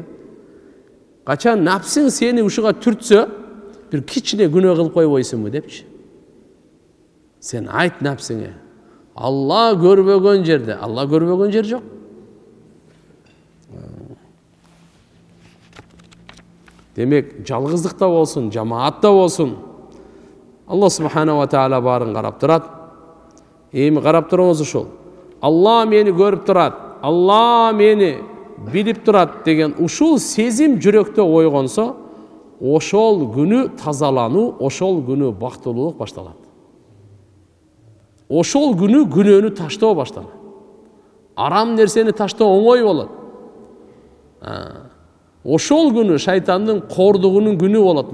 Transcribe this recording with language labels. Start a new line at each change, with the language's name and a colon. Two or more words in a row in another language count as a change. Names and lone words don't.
Kyrgyz: Качан напсың сени ушуга түртсө, бир кичине күнөө кылып койбойсуңбу депчи. Сен айт напсыңа. Allah көрбөгөн жерде, Allah көрбөгөн жер жок. Демек, жалгыздыкта болсун, жамаатта болсун,
Arabic: الله سبحانه وتعالى
Kyrgyz: барын карап турат. Эми карап туруңуз ушул. Allah мени көрүп турат. Аллах мени билип турат деген ушул сезим жүрөктө ойгонсо, ошол күнү тазалануу, ошол күнү бактылуулук башталат. ошол күнү күнөөнү таштоо башталат. Арам нерсени таштоо оңой болот. Ошол күнү шайтандын кордугунун күнү болот.